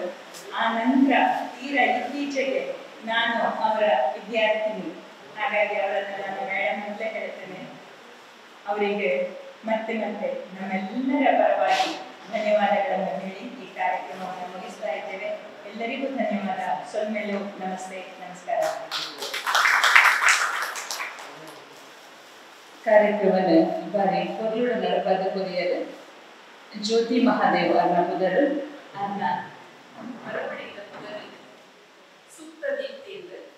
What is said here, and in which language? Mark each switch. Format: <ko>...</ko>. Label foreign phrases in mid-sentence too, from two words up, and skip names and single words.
<kn>ಆ ನಂತರ ತೀರಾ ಇತ್ತೀಚೆಗೆ ನಾನು ಅವರ ವಿದ್ಯಾರ್ಥಿನಿ. ಹಾಗಾಗಿ ಅವರನ್ನು ನಾನು ಮೇಡಮ್ ಅಂತಲೇ ಹೇಳ್ತೇನೆ. ಅವರಿಗೆ ಮತ್ತೆ ಮತ್ತೆ ನಮ್ಮೆಲ್ಲರ ಪರವಾಗಿ ಧನ್ಯವಾದಗಳನ್ನು ಹೇಳಿ ಈ ಕಾರ್ಯಕ್ರಮವನ್ನು ಮುಗಿಸ್ತಾ ಇದ್ದೇವೆ. ಎಲ್ಲರಿಗೂ ಧನ್ಯವಾದ.</kn> <tcy>ಸೊಲ್ಮೆಲು ನಮಸ್ತೆ, ನಮಸ್ಕಾರ. ಕಾರ್ಯಕ್ರಮದ ಬಾರಿ ಕೊರ್ಲುಡ ನಡಪಾದ ಕೊರಿಯರು ಜ್ಯೋತಿ ಮಹಾದೇವ ಅನ್ನ ಪುದರು ಅನ್ನ ಮರಪಡಿದ ಪುದರು ಸುಪ್ತ ದೀಪ್ತಿಯಿಂದ</tcy>